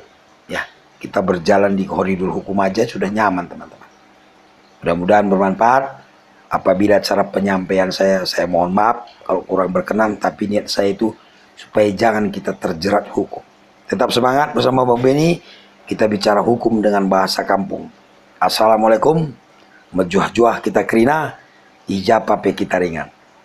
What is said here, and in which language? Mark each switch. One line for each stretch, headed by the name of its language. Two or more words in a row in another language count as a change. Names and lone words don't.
Indonesian: Ya, kita berjalan di koridor hukum aja sudah nyaman, teman-teman. Mudah-mudahan bermanfaat. Apabila cara penyampaian saya mohon maaf kalau kurang berkenan, tapi niat saya itu supaya jangan kita terjerat hukum. Tetap semangat bersama Bang Benny, kita bicara hukum dengan bahasa kampung. Assalamualaikum,
Batak Karo: mejuah-juah kita kerina, ijabah pe kita ringan.